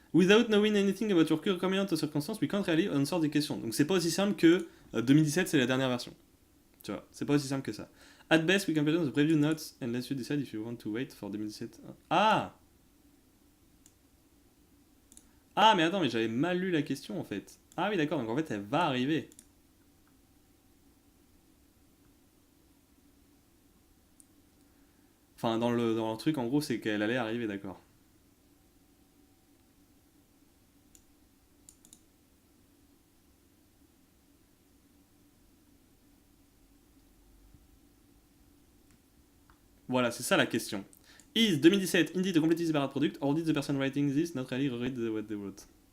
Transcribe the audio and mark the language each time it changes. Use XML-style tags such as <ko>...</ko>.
<en>Without knowing anything about your current combined circumstances, we can't really answer</en> <fr>des questions. Donc c'est pas aussi simple que 2017 c'est la dernière version. Tu vois, c'est pas aussi simple que ça.</fr> <en>At best, we can present the preview notes and let you decide if you want to wait for 2017. Ah!</en> <fr>Ah, mais attends, mais j'avais mal lu la question en fait. Ah oui, d'accord, donc en fait elle va arriver. Enfin, dans le truc, en gros, c'est qu'elle allait arriver, d'accord. Voilà, c'est ça la question.</fr> <en>Is 2017 indeed a completely separate product, or did the person writing this not really read what they wrote?</en>